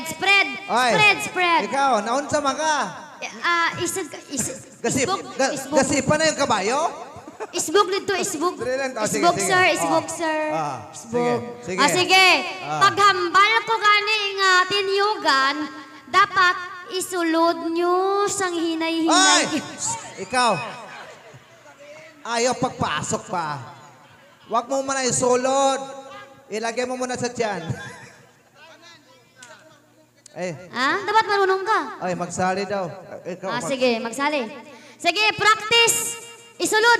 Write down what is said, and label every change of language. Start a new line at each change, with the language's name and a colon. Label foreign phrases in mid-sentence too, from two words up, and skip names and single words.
Cebuano: Ikaw, naunsa man ka? Gasipa na yung kabayo?
Hiligaynon: Isbog dito, isbog. Sige. Isbog, sir. Sige. Sige. Paghambal ko gani nga tinyugan, dapat isulod nyo sang hinay-hinay. Ikaw, ayaw pagpasok pa.
Filipino: Huwag mo muna isulod. Ilagay mo muna sa tiyan. Dapat marunong ka.
Hiligaynon: Ay, magsali daw. Ikaw, Sige, magsali. Sige, practice. Isulod.